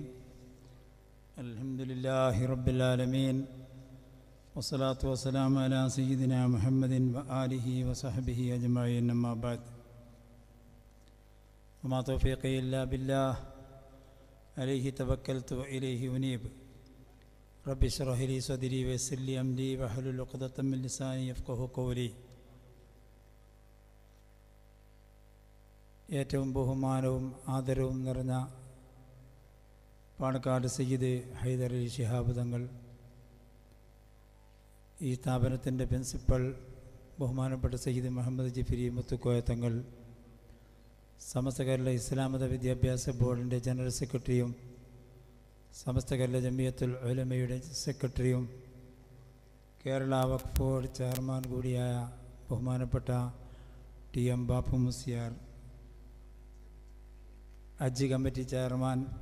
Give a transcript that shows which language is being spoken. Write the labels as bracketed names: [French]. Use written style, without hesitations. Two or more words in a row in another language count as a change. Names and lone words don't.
[Arabic] الحمد لله رب العالمين والصلاة والسلام على سيدنا محمد وآله وصحبه أجمعين. أما بعد وما توفيقي إلا بالله عليه توكلت وإليه أنيب. رب اشرح لي صدري ويسر لي أمري واحلل عقدة من لساني يفقهوا قولي. [Malayalam] ഏറ്റവും ബഹുമാനവും ആദരവും നിറഞ്ഞ പാണക്കാട് സയ്യിദ് ഹൈദർ അലി ശിഹാബ് തങ്ങൾ, ഈ സ്ഥാപനത്തിൻ്റെ പ്രിൻസിപ്പൽ ബഹുമാനപ്പെട്ട സയ്യിദ് മുഹമ്മദ് ജിഫിരി മുത്തുക്കോയ തങ്ങൾ, സമസ്ത കേരള ഇസ്ലാമത വിദ്യാഭ്യാസ ബോർഡിൻ്റെ ജനറൽ സെക്രട്ടറിയും സമസ്ത കേരള ജമിയത്തുൽ ഉലമയുടെ സെക്രട്ടറിയും കേരള വഖഫ് ബോർഡ് ചെയർമാൻ കൂടിയായ ബഹുമാനപ്പെട്ട ടി എം ബാപ്പു മുസ്ലിയാർ, ഹജ്ജ് കമ്മിറ്റി ചെയർമാൻ